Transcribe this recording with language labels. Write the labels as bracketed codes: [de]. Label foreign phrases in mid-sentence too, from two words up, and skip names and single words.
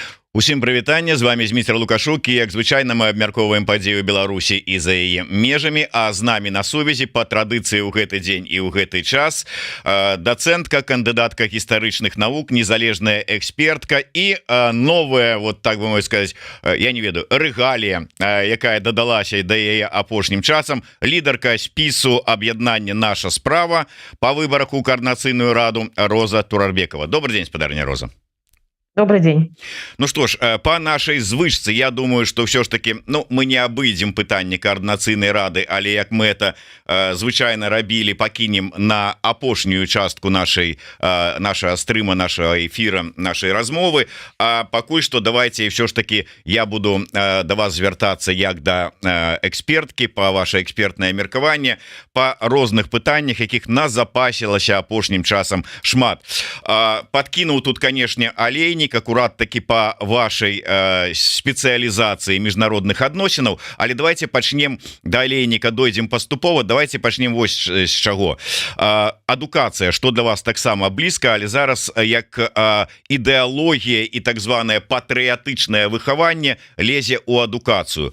[be] Усім прывітанне, з вами Зміцер Лукашук, і як звычайна мы абмяркоўваем падзею Беларусі і за яе межамі, а з намі на сувязі по традыцыі ў гэты дзень і ў гэты час дацэнтка, кандыдатка гістарычных навук, незалежная экспертка і новая, [ru] вот так бы мой сказать, [be] я не ведаю, рэгалія, якая дадалася да яе апошнім часам, лідарка спісу аб'яднання «Наша справа» по выбарах у Координацыйную раду Роза Турарбекова. [ru] Добрый день, спадарня Роза. Добрый день. Ну что ж, [be] по нашей звычцы, [ru] я думаю, что все ж таки, [be] ну, мы не абыдзем пытанне координацыйнай рады, але як мы это звычайно рабілі, пакінем на апошнюю частку нашего стрыма, нашего эфира, нашей размовы. А пакуль что [ru] давайте все ж таки [be] я буду до вас звяртацца як да экспертки, по ваше экспертное меркаванне, по розных пытаннях, якіх назапасілася апошнім часам шмат. [ru] Подкинул тут, конечно, олейник, аккурат таки по вашей [be] спецыялізацыі міжнародных адносінаў, але давайте пачнем да олейніка, дойдзем паступова. Давайте пачнем вось з чаго. Адукацыя, что для вас таксама блізка, але зараз як ідэалогія і так званае патрыятычнае выхаванне лезе ў адукацыю.